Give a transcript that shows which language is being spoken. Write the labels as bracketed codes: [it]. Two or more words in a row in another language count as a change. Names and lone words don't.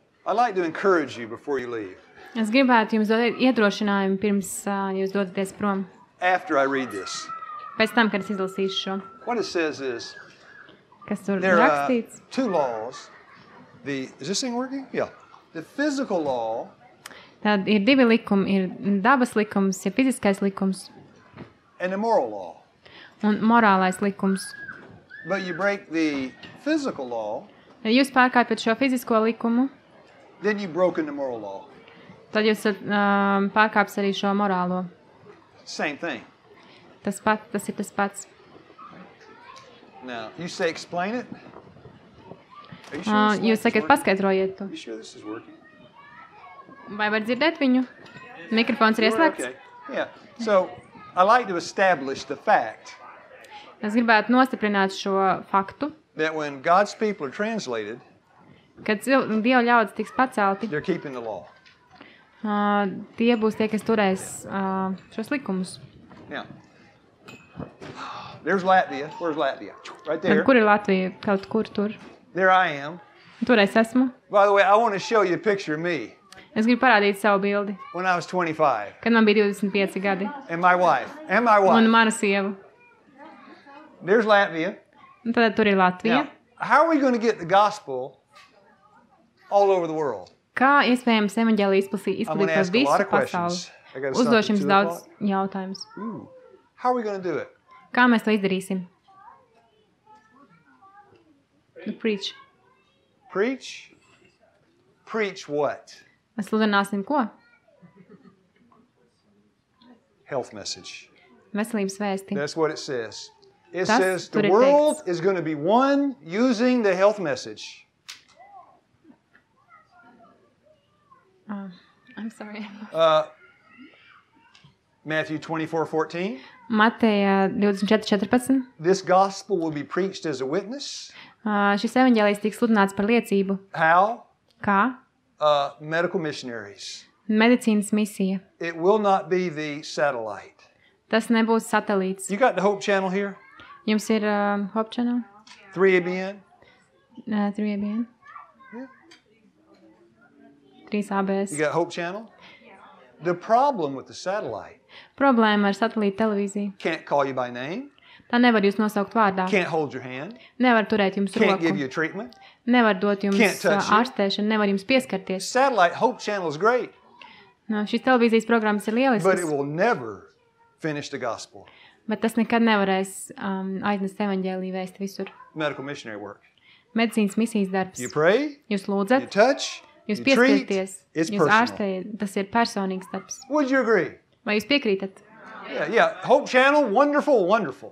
[en] I'd like to encourage you before you leave. [lv] Es gribētu jums dot iedrošinājumu pirms jūs dodaties prom. [en] After I read this. [lv] Pēc tam, kad es izlasīšu šo. [en] What it says is, [lv] Kas tur [en] there are [lv] rakstīts? [en] two laws. Is this thing working? Yeah. The physical law. [lv] Tad ir divi likumi. Ir dabas likums, ir fiziskais likums. [en] And the moral law. [lv] Un morālais likums. [en] But you break the physical law. [lv] Ja jūs pārkāpjat šo fizisko likumu, [en] then you've broken the moral law. [lv] Tad jūs pārkāps arī šo morālo. [en] Same thing. [lv] Tas ir tas pats. [en] Now, you say explain it? Are you sure [lv] Jūs sakat, paskaidrojiet to. [en] You sure this is working? [lv] Vai var dzirdēt viņu? Mikrofons ir ieslēgts? [en] Okay. Yeah. So, I like to establish the fact [lv] Es gribētu nostiprināt šo faktu, [en] that when God's people are translated, [lv] kad Dieva ļaudis tiks pacelti, [en] they're keeping the law. [lv] Tie būs tie, kas turēs šos likumus. [en] Now, there's Latvia. Where's Latvia? Right there. [lv] Kur ir Latvija? Kaut kur tur. [en] There I am. [lv] Tur es esmu. [en] By the way, I want to show you a picture of me [lv] Es gribu parādīt savu bildi, [en] when I was 25. [lv] kad man bija 25 gadi. [en] And my wife. [lv] Un mana sieva. [en] There's Latvia. [lv] Un tad tur ir Latvija. [en] Now, how are we going to get the gospel all over the world? [lv] Kā iespējams evaņģēliju izplatīt pa visu pasauli? Uzdošu jums daudz jautājumus. [en] How are we going to do it? [lv] Kā mēs to izdarīsim? [en] Preach. Preach? Preach what? [lv] Mēs sludināsim ko? [en] Health message. [lv] Veselības vēsti. [en] That's what it says. It [lv] Tas [en] says [lv] tur [en] the [lv] ir [en] world [lv] teikts. [en] is going to be one using the health message. I'm sorry. Matthew 24:14. [lv] Mateja 24:14. [en] This gospel will be preached as a witness. [lv] Šis evaņģēlijs tiks sludināts par liecību. [en] How? [lv] Kā? [en] Medical missionaries. [lv] Medicīnas misija. [en] It will not be the satellite. [lv] Tas nebūs satelīts. [en] You got the Hope Channel here? [lv] Jums ir Hope Channel? [en] 3ABN? [lv] 3ABN? [en] Yeah. 3ABS. You got Hope Channel? The problem with the satellite. [lv] Problēma ar satelīta televīziju. [en] Can't call you by name. [lv] Tā nevar jūs nosaukt vārdā. [en] Can't hold your hand. [lv] Nevar turēt jums [en] Can't [lv] roku. [en] give you treatment. [lv] Nevar dot jums [en] Can't touch you. [lv] ārstēšanu, nevar jums pieskarties. [en] Satellite Hope Channel is great, [lv] Šīs televīzijas programmas ir [en] but it [lv] lieliskas, [en] will never finish the gospel. [lv] bet tas nekad nevarēs aiznest evaņģēliju vēsti visur. [en] Medical missionary work. [lv] Medicīnas misijas darbs. [en] You pray, [lv] Jūs [en] you [lv] lūdzat, [en] touch, [lv] jūs [en] you treat. [lv] pieskarties, [en] It's [lv] jūs [en] personal. [lv] ārstējat. Tas ir personīgs darbs. [en] Would you agree? [lv] Vai jūs piekrītat? [en] Yeah. Hope Channel, wonderful, wonderful.